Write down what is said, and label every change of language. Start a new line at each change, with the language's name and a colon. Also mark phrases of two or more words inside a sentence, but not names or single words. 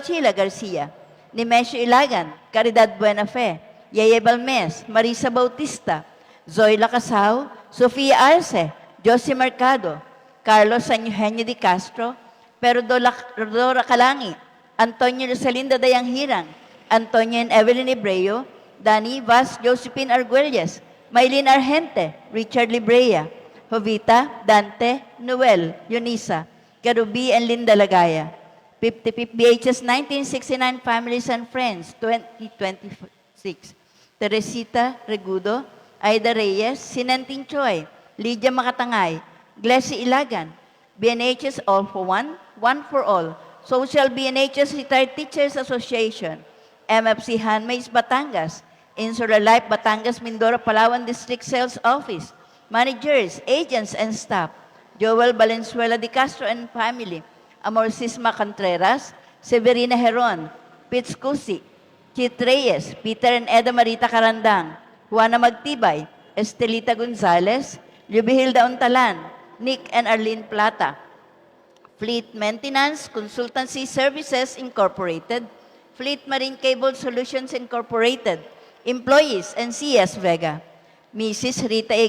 English: Achila Garcia, Nemesio Ilagan, Caridad Buenafe, Yeye Balmes, Marisa Bautista, Zoila Casao, Sofia Arce, Josie Mercado, Carlos San Eugenio de Castro, Rodora Calangi, Antonio Rosalinda Dayanghirang, Antonio and Evelyn Ebreo, Dani Vaz Josephine Arguelles, Maylin Argente, Richard Librea, Jovita, Dante, Noel, Yunisa, Garubi and Linda Lagaya. 55 BHS 1969 Families and Friends 2026. Teresita Regudo, Aida Reyes, Sinantin Choi, Lydia Makatangay, Glessy Ilagan, BNHS All for One, One for All, Social BNHS Retired Teachers Association, MFC Handmaids Batangas, Insular Life Batangas Mindoro Palawan District Sales Office, managers, agents, and staff, Joel Valenzuela de Castro and family, Amorcisma Contreras, Severina Heron, Pitz Cusi, Chit Reyes, Peter and Eda Marita Carandang, Juana Magtibay, Estelita Gonzalez, Lubihilda Untalan, Nick and Arlene Plata, Fleet Maintenance Consultancy Services Incorporated, Fleet Marine Cable Solutions Incorporated, employees and CS Vega, Mrs. Rita A.